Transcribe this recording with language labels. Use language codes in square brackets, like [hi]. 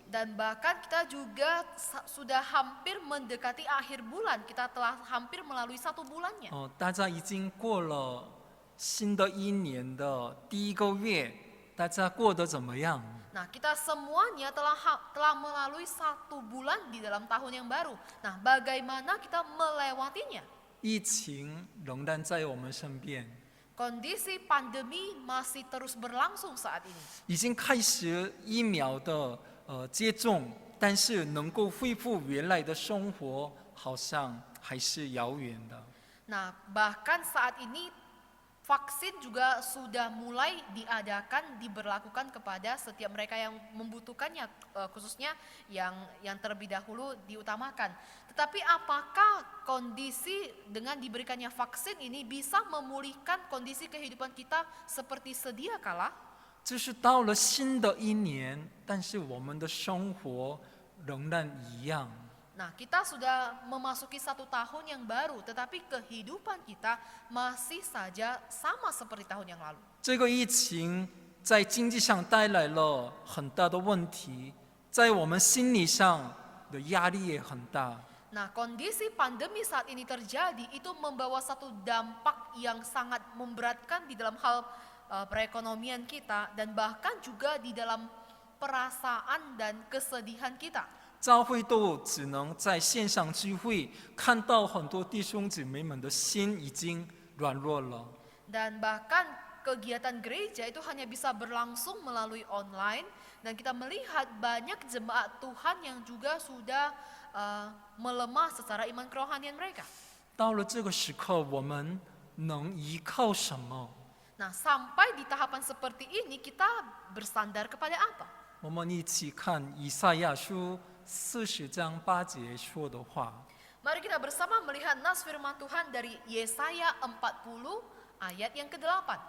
[id] Dan bahkan kita juga sudah hampir mendekati akhir bulan, kita telah hampir melalui 1 bulannya. [zh] 大家已经过了新的一年的第1个月，大家过得怎么样？ [id] Nah, kita semuanya telah melalui 1 bulan di dalam tahun yang baru. Nah, bagaimana kita melewatinya? [zh] 疫情仍然在我们身边， [id] Kondisi pandemi masih terus berlangsung saat ini. [zh] 已经开始疫苗的接种，但是能够恢复原来的生活，好像还是遥远的。 [id] Nah, bahkan saat ini vaksin juga sudah mulai diberlakukan kepada setiap mereka yang membutuhkannya, khususnya yang terlebih dahulu diutamakan. Tetapi apakah kondisi dengan diberikannya vaksin ini bisa memulihkan kondisi kehidupan kita seperti sedia kala? [zh] 就是到了新的一年，但是我们的生活仍然一样。 [id] Nah, kita sudah memasuki 1 tahun yang baru, tetapi kehidupan kita masih saja sama seperti tahun yang lalu. [zh] 这个疫情在经济上带来了很大的问题，在我们心理上的压力也很大。 [id] Nah, kondisi pandemi saat ini terjadi itu membawa satu dampak yang sangat memberatkan di dalam hal perekonomian kita dan bahkan juga di dalam perasaan dan kesedihan kita. [zh] 教会都只能在线上聚会，看到很多弟兄姊妹们的心已经软弱了。 [id] Dan bahkan kegiatan gereja itu hanya bisa berlangsung melalui online dan kita melihat banyak jemaat Tuhan yang juga sudah melemah secara iman kerohanian mereka. [zh] 到了这个时刻，我们能依靠什么？ [id] Nah, sampai di tahapan seperti ini kita bersandar kepada apa? [zh] 我们一起看以赛亚书40章8节说的话。 [id] Mari kita bersama melihat nas firman Tuhan dari Yesaya 40 ayat yang ke-8.